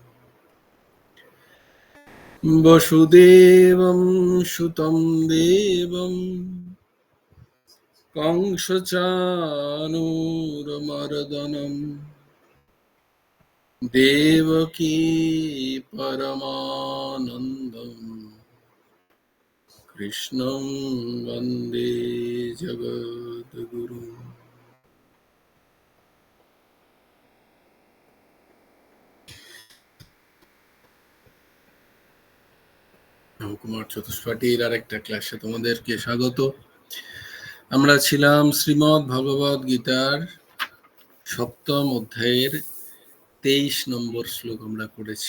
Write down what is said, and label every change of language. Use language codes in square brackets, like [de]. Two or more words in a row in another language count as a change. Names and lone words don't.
[sa] वसुदेवं सुतं देवं कंसचाणूरमर्दनं देवकी परमानन्दं कृष्णं वन्दे जगद्गुरुम्। [bn] কুমার চতুষ্পাঠীর আরেকটা ক্লাসে তোমাদেরকে স্বাগত। আমরা ছিলাম শ্রীমদ্ ভগবদ গীতার সপ্তম অধ্যায়ের 23 নম্বর শ্লোক আমরা করেছি।